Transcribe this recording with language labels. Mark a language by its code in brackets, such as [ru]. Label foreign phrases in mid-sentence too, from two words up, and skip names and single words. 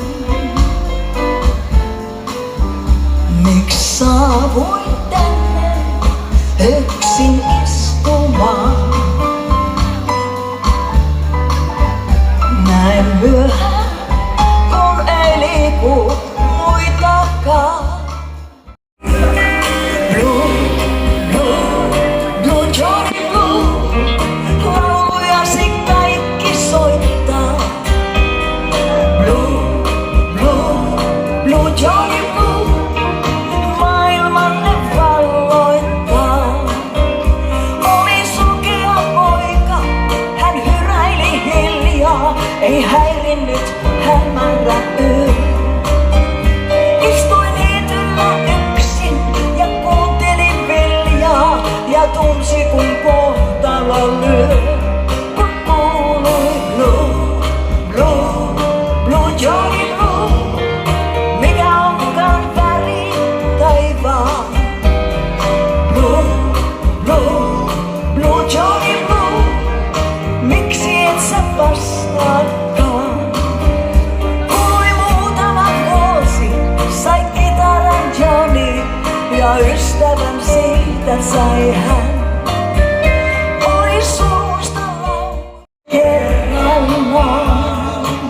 [fi] Miks saavuin tänne yksin istumaan? Näin myöhään, kun ei liiku muitakaan. [en] Blue, blue, blue Johnny Blue, [fi] laulujasi kaikki soittaa. [en] Blue, blue, blue Johnny Blue, [fi] maailmanne valloittaa. Oli sukea poika, hän hyräili hiljaa, ei häirinnyt hämärä yö. Istuin niityllä yksin ja kuuntelin viljaa ja tunsi kun kohtalo lyö. Kun kuului [en] blue, blue, blue Johnny Blue, [fi] mikä onkaan väri taivaan. [en] Blue, blue, blue Johnny Blue, [fi] miksi et sä vastaakaan? Kului muutama vuosi, sai kitaran Johnny ja ystävän siitä sai hän. Oli surusta laulu kerrallaan.